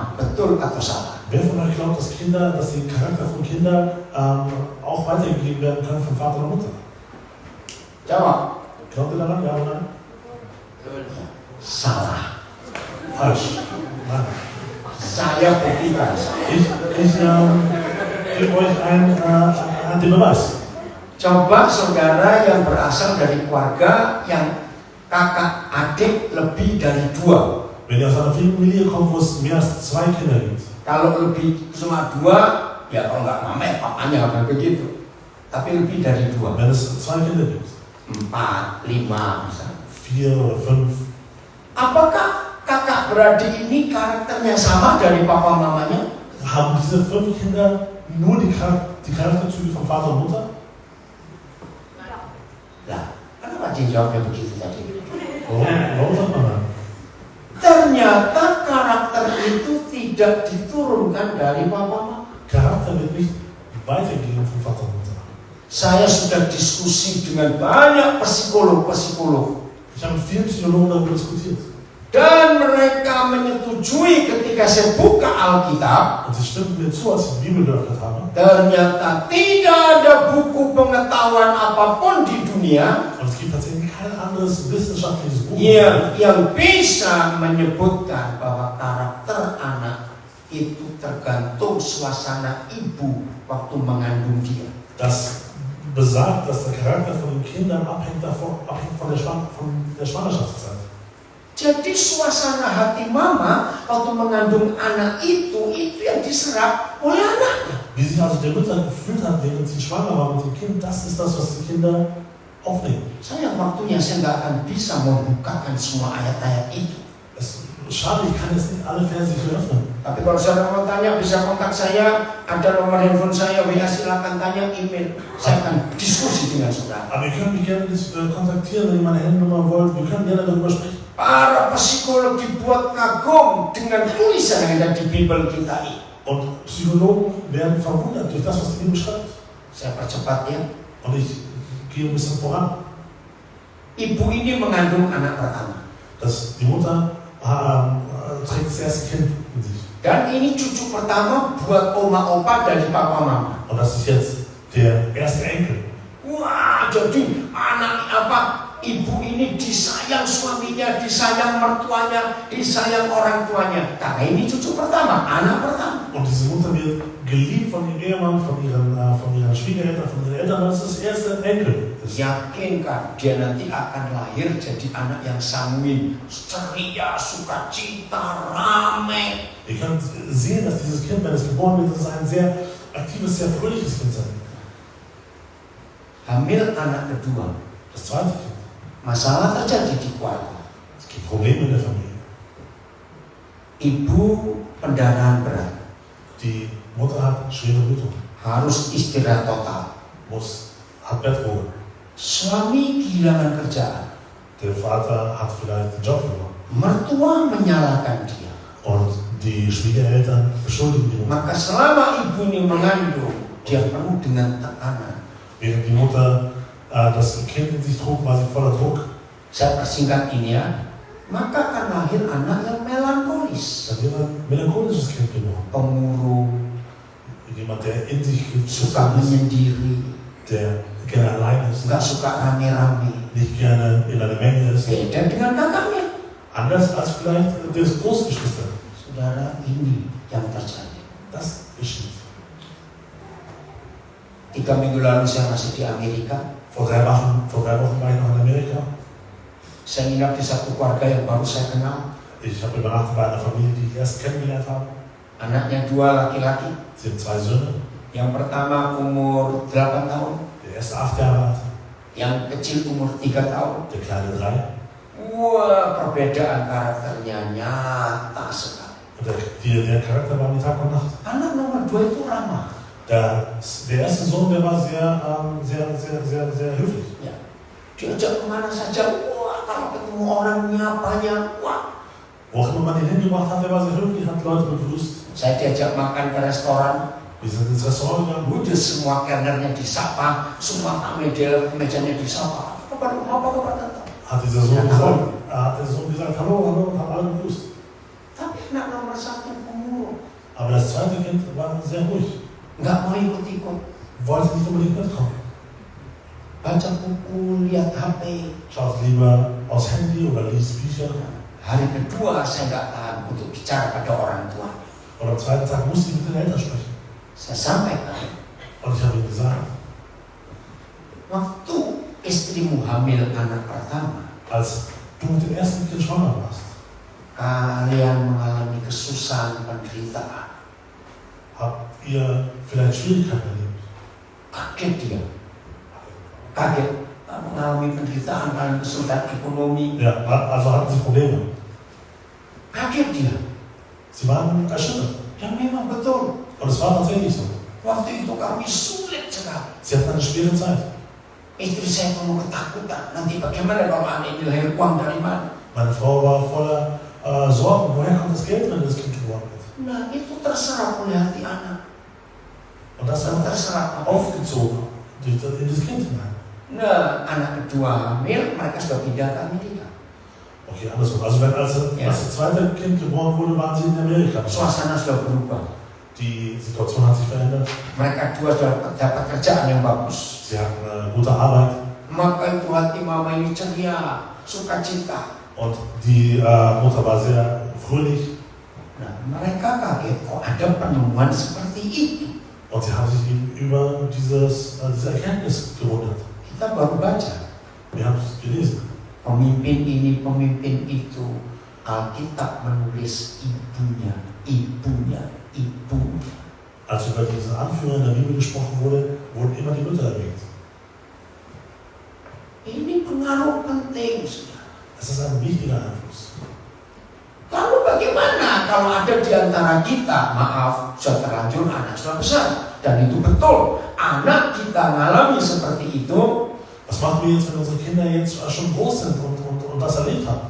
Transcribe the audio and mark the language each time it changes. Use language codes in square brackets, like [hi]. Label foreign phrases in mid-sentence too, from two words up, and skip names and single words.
[id] Betul atau salah? [de] Wer von euch glaubt, dass die Charakter von Kindern auch weitergegeben werden können von Vater und Mutter? [id] Jawab. [de] Glaubt ihr daran? Ja oder nein? [id] Salah. [de] Falsch. Nein. [id] Saya buktikan. [de] Ich gebe euch den Beweis. [id] Coba saudara yang berasal dari keluarga yang kakak adik lebih dari 2. [de] Wenn ihr aus einer Familie kommt, wo es mehr als 2 Kinder gibt, [id] Kalau lebih cuma 2, ya kalau nggak mama ya papanya akan begitu. Tapi lebih dari 2, [de] wenn es 2 Kinder gibt, [id] 4, 5 misalnya. [de] 4 oder 5, [id] Apakah kakak beradik ini karakternya sama dari papa mamanya? [de] haben diese 5 Kinder nur die Charakterzüge von Vater und Mutter? [id] Lah, kenapa dia jawabnya begitu tadi? [de] Warum sagt man nein? [id] Ternyata karakter itu tidak diturunkan dari papa mama. [de] Charakter wird nicht weitergegeben von Vater und Mutter. [id] Saya sudah diskusi dengan banyak psikolog. [de] Ich habe mit vielen Psychologen darüber diskutiert. [id] Dan mereka menyetujui ketika saya buka Alkitab, [de] Und sie stimmten mir zu, als ich die Bibel geöffnet habe. [id] ternyata tidak ada buku pengetahuan apapun di dunia [de] Und es gibt tatsächlich kein anderes wissenschaftliches Buch, [id] yang bisa menyebutkan bahwa karakter anak itu tergantung suasana ibu waktu mengandung dia. [de] das besagt, dass der Charakter von den Kindern abhängt von der Schwangerschaftszeit. [id] Jadi suasana hati mama waktu mengandung anak itu yang diserap oleh anaknya. [de] Wie sich also der Mutter gefühlt hat, während sie schwanger war mit dem Kind, das ist das, was die Kinder aufnehmen. [id] Sayang waktunya saya nggak akan bisa membukakan semua ayat-ayat itu. [de] Es schade, ich kann jetzt nicht alle Verse hier öffnen. [id] Tapi kalau saudara mau tanya, bisa kontak saya, ada nomor handphone saya, WA, silakan tanya, email. Saya akan diskusi dengan saudara. [de] Aber ihr könnt mich gerne kontaktieren, wenn ihr meine Handynummer wollt. Wir können gerne darüber sprechen. [id] Para psikolog dibuat kagum dengan tulisan yang ada di Bibel kita ini. [de] Und Psychologen werden verwundert durch das, was die Bibel schreibt. [id] Saya percepat ya. [de] Und ich gehe ein bisschen voran. [id] Ibu ini mengandung anak pertama. [de] Die Mutter trägt das erste Kind in sich. [id] Dan ini cucu pertama buat oma opa dari papa mama. [de] Und das ist jetzt der erste Enkel. [id] Wah, jadi ibu ini disayang suaminya, disayang mertuanya, disayang orang tuanya. Karena ini cucu pertama, anak pertama. [de] Und diese Mutter wird geliebt von ihrem Ehemann, von ihren Schwiegereltern, von ihren Eltern. Das ist das erste Enkel. [id] Yakinkan dia nanti akan lahir jadi anak yang sanguin, ceria, sukacita, ramai. [de] Ihr könnt sehen, dass dieses Kind, wenn es geboren wird, das ist ein sehr aktives, sehr fröhliches Kind sein. [id] Hamil anak kedua. [de] Das zweite Kind. [id] Masalah terjadi di keluarga. [de] Es gibt Probleme in der Familie. [id] Ibu pendarahan berat. [de] Die Mutter hat schwere Blutung. [id] Harus istirahat total. [de] Hat Bettruhe. [id] Suami kehilangan kerjaan. [de] Der Vater hat vielleicht den Job verloren. [id] Mertua menyalahkan dia. [de] Und die Schwiegereltern beschuldigen die Mutter. [id] Maka selama ibu ini mengandung, dia penuh dengan tekanan. [de] Während die Mutter das Kind in sich trug, war sie voller Druck. [id] Saya persingkat ini ya. Maka akan lahir anak yang melankolis. [de] Dann wird ein melancholisches Kind geboren. [id] Pemurung. [de] Jemand, der in sich [id] Suka menyendiri. [de] Der gerne allein ist. [id] Gak suka rame-rame. [de] Nicht gerne in einer Menge ist. [id] Beda dengan kakaknya. [de] Anders als vielleicht das Großgeschwister. [id] Saudara, ini yang terjadi. [de] Das geschieht. [id] 3 minggu lalu saya masih di Amerika. [de] Vor drei Wochen war ich noch in Amerika. [id] Saya nginap di satu keluarga yang baru saya kenal. [de] Ich habe übernachtet bei einer Familie, die ich erst kennengelernt habe. [id] Anaknya 2 laki-laki. [de] Sie haben 2 Söhne. [id] Yang pertama umur 8 tahun. [de] Der erste 8 Jahre alt. [id] Yang kecil umur 3 tahun. [de] Der kleine 3. [id] Wah, perbedaan karakternya nyata sekali. [de] Und der Charakter war wie Tag und Nacht. [id] Anak nomor 2 itu ramah. [de] Der erste Sohn, der war sehr höflich. [id] Ya. Diajak kemana saja, wah, kalau ketemu orang nyapanya, wah. [de] Wo auch immer man ihn hingebracht hat, der war sehr höflich, hat Leute begrüßt. [id] Saya diajak makan ke restoran. [de] Wir sind ins Restaurant gegangen. [id] Udah semua kelnernya disapa, semua mejanya disapa. Apa kabar? [de] Hat dieser Sohn gesagt, hallo, und haben alle begrüßt. [id] Tapi anak nomor 1 pemurung. [de] Aber das zweite Kind war sehr ruhig. [id] Nggak mau ikut-ikut. [de] Wollte nicht unbedingt mitkommen. [id] Baca buku, lihat HP. [de] Schaut lieber aufs Handy oder liest Bücher. [id] Hari kedua saya nggak tahan untuk bicara pada orang tua. [de] Und am zweiten Tag musste ich mit den Eltern sprechen. [id] Saya sampaikan. [de] Und ich habe ihm gesagt, [id] Waktu istrimu hamil anak pertama, [de] als du mit dem ersten Kind schwanger warst, [id] kalian mengalami kesusahan, penderitaan. [de] habt ihr vielleicht Schwierigkeiten erlebt? [id] Kaget dia. Kaget. Mengalami penderitaan, mengalami kesulitan ekonomi. [de] Ja, also hatten sie Probleme. [id] Kaget dia. [de] Sie waren erschüttert. [id] Dan memang betul. [de] Und es war tatsächlich so. [id] Waktu itu kami sulit sekali. [de] Sie hatten eine schwere Zeit. [id] Istri saya penuh ketakutan. Nanti bagaimana kalau anak ini lahir, uang dari mana? [de] Meine Frau war voller Sorgen. Woher kommt das Geld, wenn das Kind geboren wird? [id] Nah, itu terserap oleh hati anak. [de] Und das [id] Dan [de] hat [id] terserap. [de] aufgezogen in das Kind hinein. [id] Nah, anak kedua hamil, mereka sudah pindah ke Amerika. [de] Okay, andersrum. Also als das zweite Kind geboren wurde, waren sie in Amerika. [id] Suasana sudah berubah. [de] Die Situation hat sich verändert. [id] Mereka dua sudah dapat kerjaan yang bagus. [de] Sie hatten eine gute Arbeit. [id] Maka itu hati mama ini ceria, sukacita. [de] Und die Mutter war sehr fröhlich. [id] Nah, mereka kaget kok ada penemuan seperti itu. [de] Und sie haben sich über diese Erkenntnis gewundert. [id] Kita baru baca. [de] Wir haben es gelesen. [id] Pemimpin ini, pemimpin itu. Alkitab menulis ibunya. [de] Als über diesen Anführer in der Bibel gesprochen wurde, wurden immer die Mütter erwähnt. [id] Ini pengaruh penting. [de] Es ist ein wichtiger Einfluss. [id] Lalu bagaimana kalau ada di antara kita, maaf, sudah terlanjur anak sudah besar. Dan itu betul, anak kita ngalami seperti itu. [de] Was machen wir jetzt, wenn unsere Kinder jetzt schon groß sind und das erlebt haben?